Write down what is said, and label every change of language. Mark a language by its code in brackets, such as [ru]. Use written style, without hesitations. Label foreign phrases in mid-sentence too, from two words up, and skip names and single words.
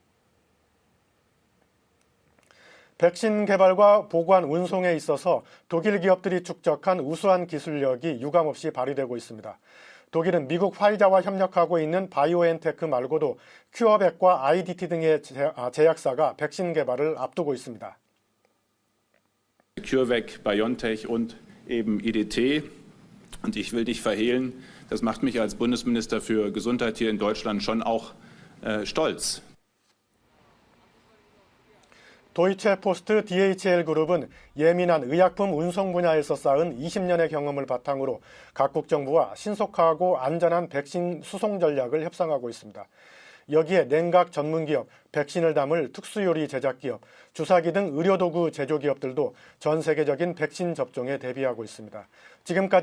[ko] 백신 개발과 보관, 운송에 있어서 독일 기업들이 축적한 우수한 기술력이 유감없이 발휘되고 있습니다. 독일은 미국 화이자와 협력하고 있는 바이오엔테크 말고도 큐어백과 IDT 등의 제약사가 백신 개발을 앞두고 있습니다. [de] CureVac, BioNTech und eben IDT Und ich will nicht verhehlen, das macht mich als Bundesminister für Gesundheit hier in Deutschland schon auch stolz. [ko] 도이체포스트 DHL 그룹은 예민한 의약품 운송 분야에서 쌓은 20년의 경험을 바탕으로 각국 정부와 신속하고 안전한 백신 수송 전략을 협상하고 있습니다. 여기에 냉각 전문기업, 백신을 담을 특수요리 제작기업, 주사기 등 의료도구 제조기업들도 전 세계적인 백신 접종에 대비하고 있습니다.